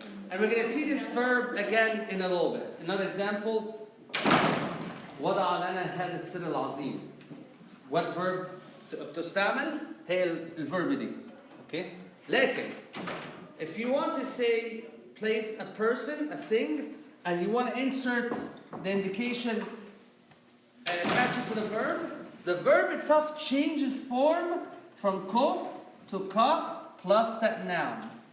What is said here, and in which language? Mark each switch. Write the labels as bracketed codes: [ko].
[en] And we're going to see this verb again in a little bit. Another example. [ar] وضع لنا هذا السر العظيم. [en] What verb [ar] تستعمل هي الverb دي. [en] Okay? لكن if you want to say place a person, a thing, and you want to insert the indication and attach it to the verb itself changes form from ko to ka plus that noun.